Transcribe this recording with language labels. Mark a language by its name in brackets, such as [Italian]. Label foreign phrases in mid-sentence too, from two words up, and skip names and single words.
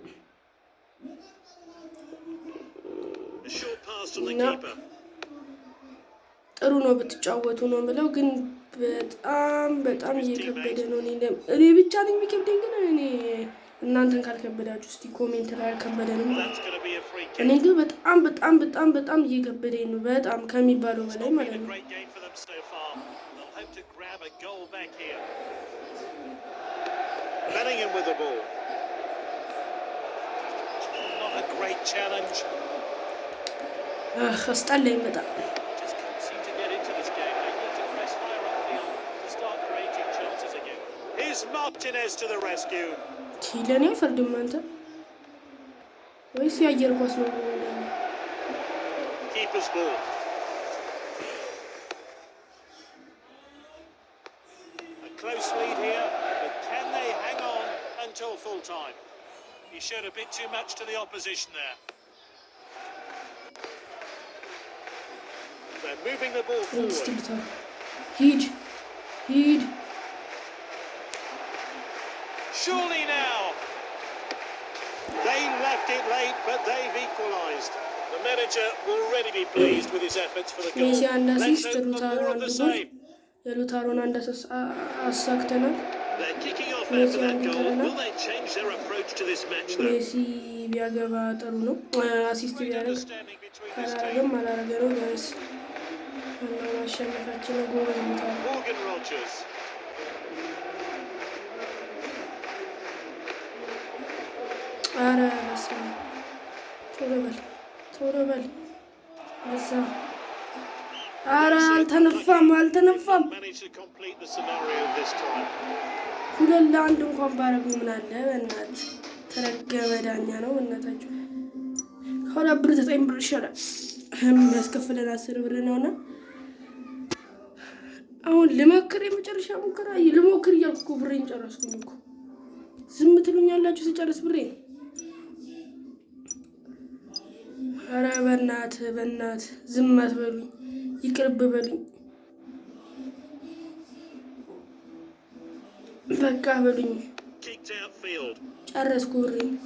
[Amharic] እና ጥሩ ነው ብትጫወቱ ነው የምለው፣ ግን በጣም እየከበደ ነው። እኔ ብቻ ነኝ የሚከብደኝ፣ ግን እኔ እናንተን ካልከበዳችሁ እስቲ ኮሜንት ላይ አልከበደንም። እኔ ግን በጣም እየከበደኝ ነው፣ በጣም ከሚባለው በላይ ማለት ነው። [English] Bellingham with the ball. Not a great challenge. [Amharic] አስጠላኝ በጣም። [English] Just can't seem to get into this game. They need to press higher upfield to start creating chances again. Here's Martinez to the rescue. [Amharic] ለኔ አይፈርድም አንተ ወይስ የአየር ኳስ ነው? [English] Keeper's ball. A close lead here, but can they hang on until full time? He showed a bit too much to the opposition there. They're moving the ball forward. Heed. Surely now. They left it late, but they've equalised. The manager will really be pleased with his efforts for the goal. Let's hope for more of the same. [Amharic] የሉታሮን አንድ አሳክተናል። [English] They're kicking off after that goal. Will they change their approach to this match though? [Amharic] ሜሲ ቢያገባ ጥሩ ነው። አሲስት ቢያደርግ ካላረገም አላረገ ነው ቢያንስ ማሸነፋችን ጎል ይመጣል። [English] Morgan Rogers. [Amharic] አረ በስመ አብ ቶሎ በል እዛ። አረ አልተነፋም። [English] Managed to complete the scenario this time. [Amharic] 2-1 እንኳን ባረገው ምን አለ በእናትህ። ተረገመ ዳኛ ነው በእናታችሁ። ከሁለት ብር 9 ብር ይሻላል የሚያስከፍለን 10 ብር ነውና አሁን ልሞክር፣ የመጨረሻ ሙከራ ልሞክር እያልኩ እኮ ብሬን ጨረስኩኝ እኮ። ዝም ትሉኛላችሁ ስጨርስ ብሬን። አረ በእናትህ ዝም አትበሉኝ፣ ይቅርብ በሉኝ፣ በቃ በሉኝ። ጨረስኩ ብሬን።